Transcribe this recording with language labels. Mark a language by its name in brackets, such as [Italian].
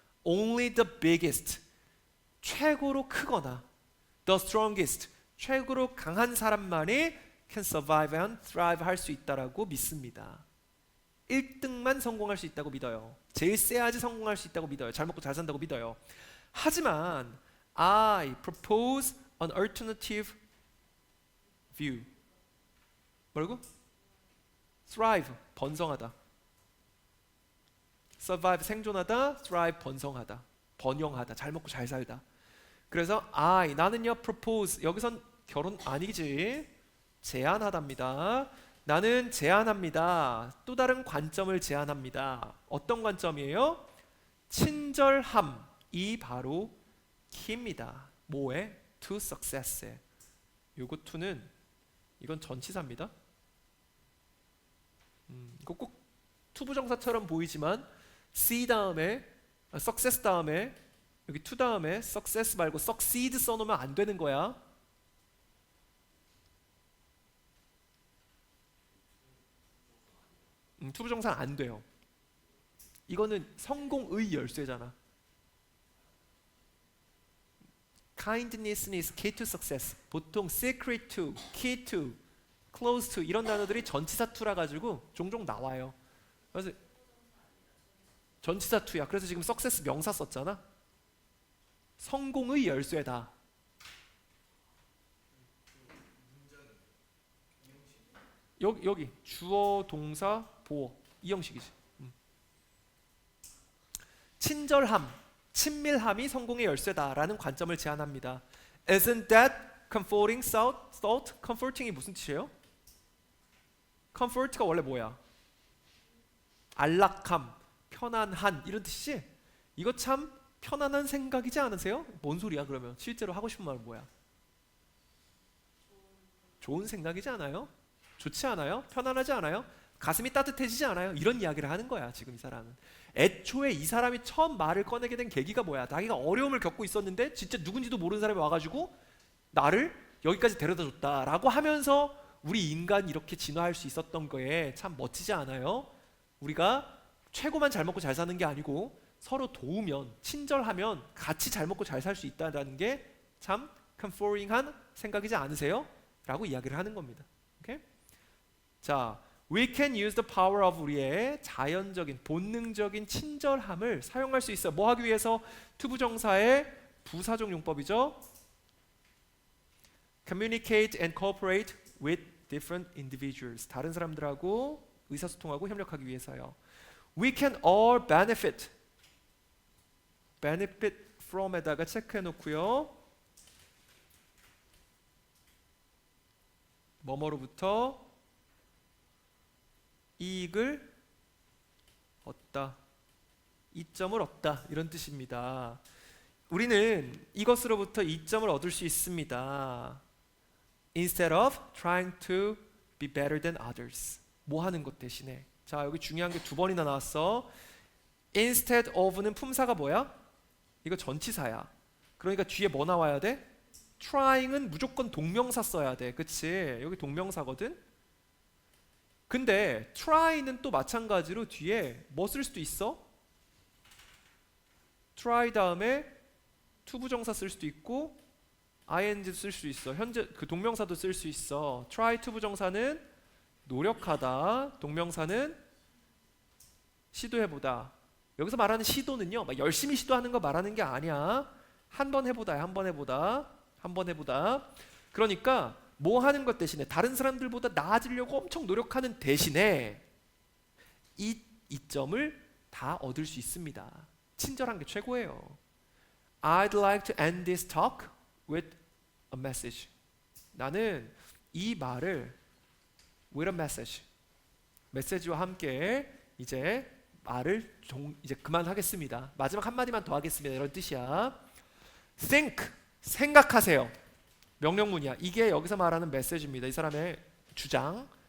[English] Only the biggest, [Korean] 최고로 크거나 [English] the strongest, [Korean] 최고로 강한 사람만이 [English] can survive and thrive [Korean] 할 수 있다라고 믿습니다. 1등만 성공할 수 있다고 믿어요. 제일 세야지 성공할 수 있다고 믿어요. 잘 먹고 잘 산다고 믿어요. 하지만 [English] I propose an alternative view. [Korean] 뭐라고? thrive, 번성하다. survive, 생존하다. thrive, 번성하다. 번영하다. 잘 먹고 잘 살다. 그래서 나는요 propose, 여기선 결혼 아니지, 제안하답니다. 나는 제안합니다. 또 다른 관점을 제안합니다. 어떤 관점이에요? 친절함이 바로 키입니다. 뭐에? to success에. 요거 to는 이건 전치사입니다. 이거 꼭 투부정사처럼 보이지만 C 다음에 success 다음에 여기 to 다음에 success 말고 succeed 써놓으면 안 되는 거야. 투부정사는 안 돼요. 이거는 성공의 열쇠잖아. [English] kindness is key to success. [Korean] 보통 secret to, key to, close to 이런 단어들이 전치사 to라 가지고 종종 나와요. 그래서 전치사 to야. 그래서 지금 success 명사 썼잖아. 성공의 열쇠다. 여기 주어, 동사, 보어 이 형식이지. 친절함, 친밀함이 성공의 열쇠다라는 관점을 제안합니다. [English] Isn't that comforting thought? [Korean] comforting이 무슨 뜻이에요? comfort가 원래 뭐야? 안락함, 편안한 이런 뜻이지? 이거 참 편안한 생각이지 않으세요? 뭔 소리야 그러면? 실제로 하고 싶은 말은 뭐야? 좋은 생각이지 않아요? 좋지 않아요? 편안하지 않아요? 가슴이 따뜻해지지 않아요? 이런 이야기를 하는 거야 지금 이 사람은. 애초에 이 사람이 처음 말을 꺼내게 된 계기가 뭐야? 자기가 어려움을 겪고 있었는데 진짜 누군지도 모르는 사람이 와가지고 나를 여기까지 데려다 줬다라고 하면서 우리 인간 이렇게 진화할 수 있었던 거에 참 멋지지 않아요? 우리가 최고만 잘 먹고 잘 사는 게 아니고 서로 도우면, 친절하면 같이 잘 먹고 잘 살 수 있다는 게 참 comforting한 생각이지 않으세요? 라고 이야기를 하는 겁니다. 오케이? 자, [English] we can use the power of [Korean] 우리의 자연적인, 본능적인 친절함을 사용할 수 있어요. 뭐 하기 위해서? 투부정사의 부사적 용법이죠. [English] Communicate and cooperate with different individuals. [Korean] 다른 사람들하고 의사소통하고 협력하기 위해서요. [English] We can all benefit. [Korean] benefit from에다가 체크해 놓고요. 뭐뭐로부터 이익을 얻다. 이점을 얻다. 이런 뜻입니다. 우리는 이것으로부터 이점을 얻을 수 있습니다. [English] Instead of trying to be better than others. [Korean] 뭐 하는 것 대신에. 자, 여기 중요한 게 두 번이나 나왔어. Instead of는 품사가 뭐야? 이거 전치사야. 그러니까 뒤에 뭐 나와야 돼? trying은 무조건 동명사 써야 돼. 그치? 여기 동명사거든? 근데 try는 또 마찬가지로 뒤에 뭐 쓸 수도 있어? try 다음에 투부정사 쓸 수도 있고 ing 쓸 수 있어. 현재 그 동명사도 쓸 수 있어. try 투부정사는 노력하다. 동명사는 시도해보다. 여기서 말하는 시도는요, 막 열심히 시도하는 거 말하는 게 아니야. 한 번 해보다야. 한 번 해보다. 한 번 해보다. 그러니까 뭐 하는 것 대신에 다른 사람들보다 나아지려고 엄청 노력하는 대신에 이 이점을 다 얻을 수 있습니다. 친절한 게 최고예요. [English] I'd like to end this talk with a message. [Korean] 나는 이 말을 [English] with a message. [Korean] 메시지와 함께 이제 말을 이제 그만하겠습니다. 마지막 한마디만 더 하겠습니다. 이런 뜻이야. Think, 생각하세요. 명령문이야. 이게 여기서 말하는 메시지입니다. 이 사람의 주장.